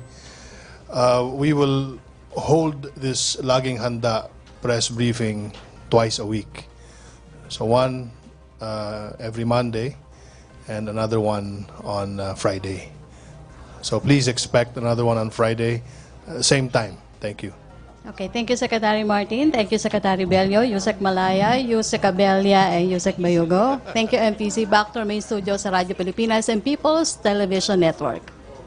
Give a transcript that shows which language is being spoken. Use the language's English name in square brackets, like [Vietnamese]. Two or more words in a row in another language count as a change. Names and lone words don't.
[English] We will hold this Laging Handa press briefing twice a week. So one every Monday and another one on Friday. So please expect another one on Friday, same time. Thank you. Okay, thank you, Secretary Martin. Thank you, Secretary Bello, Yusek Malaya, Yusek Abella, and Yusek Bayugo. Thank you, MPC. Back to our main studio sa Radyo Pilipinas and People's Television Network.